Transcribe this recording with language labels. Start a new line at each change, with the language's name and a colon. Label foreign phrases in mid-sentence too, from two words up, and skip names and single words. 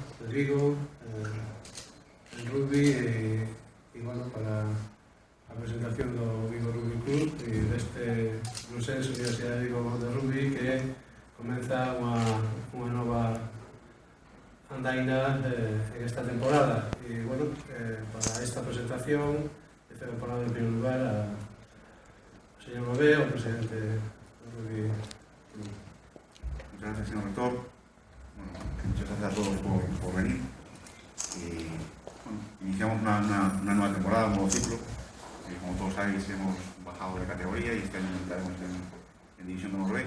Galician: de Vigo en rugby e bueno, para a presentación do Vigo Rugby Club e deste Brusés Universidade de Vigo de Rugby que comeza unha nova andaina en esta temporada e bueno, para esta presentación cedo palabra
Spanish: en primer lugar
Galician: ao señor Bové, o presidente do Rugby Club.
Spanish: Muchas gracias, señor rector. Bueno, muchas gracias a todos por venir. Bueno, iniciamos una nueva temporada, un nuevo ciclo. Como todos sabéis, hemos bajado de categoría y este año entraremos en División de Honor B.